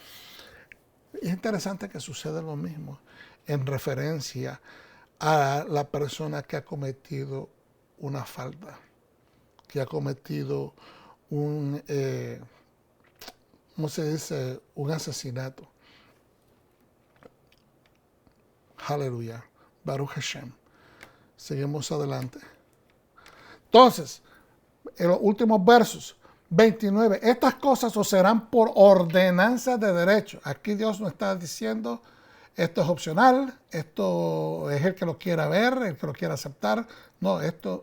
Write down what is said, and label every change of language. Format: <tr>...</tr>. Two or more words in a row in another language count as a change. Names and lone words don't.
<es>Es interesante que sucede lo mismo en referencia a la persona que ha cometido una falta, que ha cometido ¿cómo se dice?, un asesinato. Aleluya.</es> <he>ברוך השם.</he> <es>Seguimos adelante. Entonces, en los últimos versos, 29. Estas cosas os serán por ordenanza de derecho. Aquí Dios nos está diciendo, esto es opcional, esto es el que lo quiera ver, el que lo quiera aceptar.</es>